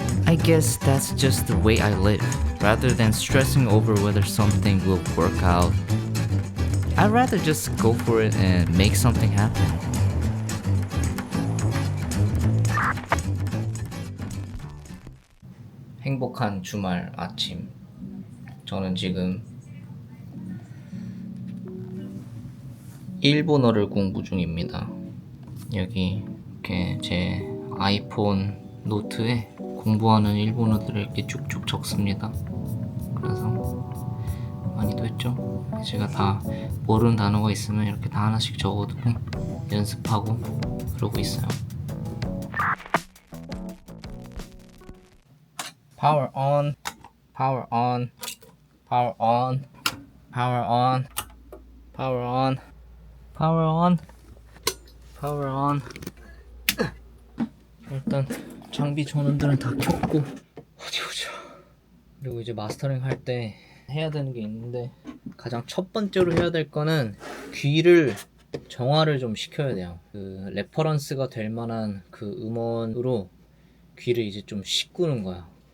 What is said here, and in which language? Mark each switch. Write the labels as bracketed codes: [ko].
[en] I guess that's just the way I live. Rather than stressing over whether something will work out, I'd rather just go for it and make something happen. [ko] 행복한 주말 아침. 저는 지금 일본어를 공부 중입니다. 여기 이렇게 제 아이폰 노트에 공부하는 일본어들을 이렇게 쭉쭉 적습니다. 그래서 많이도 했죠. 제가 다 모르는 단어가 있으면 이렇게 다 하나씩 적어두고 연습하고 그러고 있어요. [en] Power on, power on, power on, power on, power on, power on, power on. [ko] 일단 장비 전원들은 다 켰고 어디 보자. 그리고 이제 마스터링 할 때 해야 되는 게 있는데 가장 첫 번째로 해야 될 거는 귀를 정화를 좀 시켜야 돼요. 그 레퍼런스가 될 만한 그 음원으로 귀를 이제 좀 씻구는 거야.